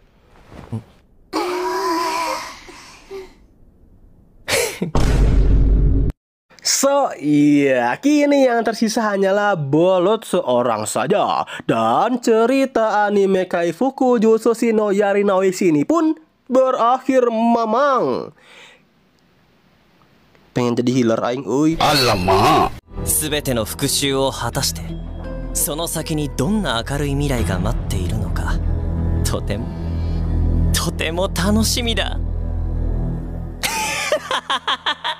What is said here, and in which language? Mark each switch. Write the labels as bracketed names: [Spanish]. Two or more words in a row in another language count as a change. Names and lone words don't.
[Indonesian] So, iya, kini yang tersisa hanyalah Bolot seorang saja. Dan cerita anime Kaifuku Jutsu no Yari no Ishi ini pun berakhir mamang. Pengen jadi healer [Sundanese] aing, uy. [Indonesian] Alamak. [Japanese] すべての復讐を果たして、その先にどんな明るい未来が待っているのか、とても楽しみだ。